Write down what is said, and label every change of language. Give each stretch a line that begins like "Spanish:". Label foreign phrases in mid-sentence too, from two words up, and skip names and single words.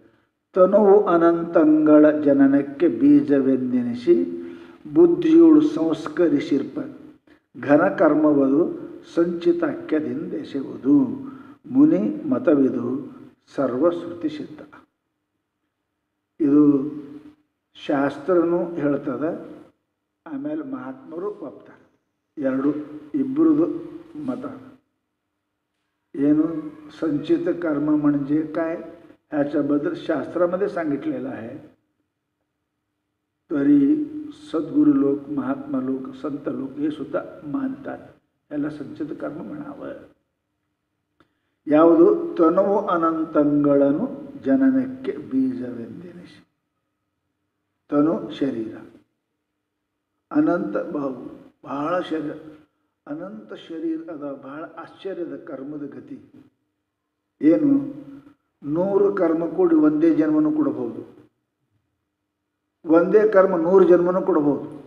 Kannada: ತನುವು ಅನಂತಂಗಳ ಜನನಕ್ಕೆ ಬೀಜವೆಂದೆನಿಸಿ ಬುದ್ಧಿಯುಳು ಸಂಸ್ಕರಿಸಿರ್ಪ ಘನಕರ್ಮವದು ಸಂಚಿತಾಖ್ಯದಿಂದೆಸೆಯುವುದು ಮುನಿ ಮತವಿದು ಸರ್ವಶ್ರುತಿ ಸಿದ್ಧ. ಇದು ಶಾಸ್ತ್ರನೂ ಹೇಳ್ತದೆ, ಆಮೇಲೆ ಮಹಾತ್ಮರು ಒಪ್ತಾರೆ. ಎರಡು ಇಬ್ಬರದು
Marathi: मत ಏನು संचित कर्म म्हणजे काय ह्याच्याबद्दल शास्त्रामध्ये सांगितलेलं आहे. तरी सद्गुरू लोक, महात्मा लोक, संत लोक हे सुद्धा मानतात याला संचित कर्म म्हणावं.
Kannada: ಯಾವುದು ತನುವು ಅನಂತಗಳನ್ನು ಜನನಕ್ಕೆ ಬೀಜವೆಂದೆನಿಸಿ. ತನು ಶರೀರ, ಅನಂತ ಬಾಹು ಬಹಳ ಶರೀರ, ಅನಂತ ಶರೀರ ಅದ. ಬಹಳ ಆಶ್ಚರ್ಯದ ಕರ್ಮದ ಗತಿ ಏನು, 100 ಕರ್ಮ ಕೂಡಿ ಒಂದೇ ಜನ್ಮನೂ ಕೊಡಬಹುದು, ಒಂದೇ ಕರ್ಮ 100 ಜನ್ಮನೂ ಕೊಡಬಹುದು.